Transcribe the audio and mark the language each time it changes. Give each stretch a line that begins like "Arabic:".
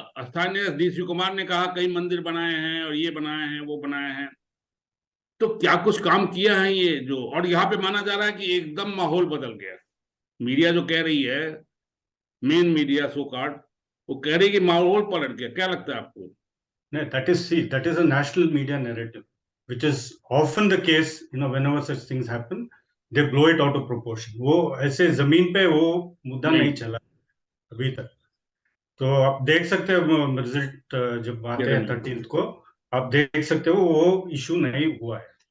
Hindi: स्थानीय डीसी कुमार ने कहा कई मंदिर बनाए हैं और ये बनाए हैं वो बनाए हैं, तो क्या कुछ काम किया है ये जो, और यहाँ पे माना जा रहा है कि एकदम माहौल बदल गया। मीडिया जो कह रही है, मेन मीडिया सो कार्ड, वो कह रही है कि माहौल पलट गया। क्या लगता है आपको?
English: No, that is a national media narrative, which is often the case. Whenever such things happen, they blow it out of proportion.
Hindi: वो ऐसे जमीन पे वो मुद्दा नहीं चला अभी तक। तो आप देख सकते हो रिजल्ट जब आते हैं 13th को, आप देख सकते हो वो इशू नहीं हुआ है।